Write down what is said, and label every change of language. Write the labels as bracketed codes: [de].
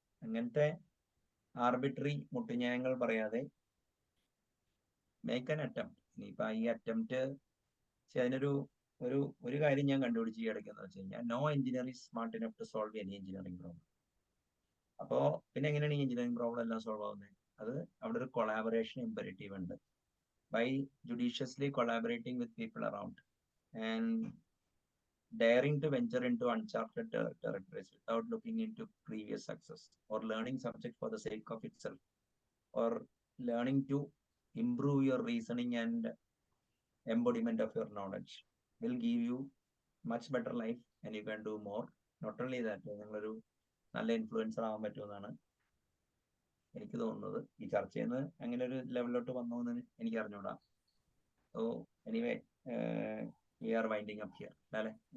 [ml] അങ്ങനത്തെ ആർബിട്രറി മുട്ടുന്യായങ്ങൾ പറയാതെ [en] Make an attempt. [ml] ഇനിയിപ്പൊ ഈ അറ്റംപ്റ്റ് അതിനൊരു ഒരു കാര്യം ഞാൻ കണ്ടുപിടിച്ച് ഈ ഇടയ്ക്കെന്ന് വെച്ച് കഴിഞ്ഞാൽ [en] No engineer is smart enough to solve any engineering problem. [ml] അപ്പോ പിന്നെ എങ്ങനെയാണ് ഈ എഞ്ചിനീയറിംഗ് പ്രോബ്ലം എല്ലാം സോൾവ് ആവുന്നത്? അത് അവിടെ ഒരു കൊളാബറേഷൻ ഇമ്പരേറ്റീവ് ഉണ്ട്. [en] By judiciously collaborating with people around and daring to venture into uncharted territories without looking into previous success or learning subject for the sake of itself or learning to improve your reasoning and embodiment of your knowledge will give you much better life and you can do more. Not only that, [ml] നിങ്ങളൊരു നല്ല influencer ആവാൻ പറ്റുമെന്നാണ് എനിക്ക് തോന്നുന്നത്. ഈ ചർച്ചയിൽ നിന്ന് അങ്ങനെ ഒരു ലെവലിലോട്ട് വന്നു എന്ന് എനിക്ക് അറിഞ്ഞൂടാ. [en] So anyway we are winding up here. [ml] അല്ലേ?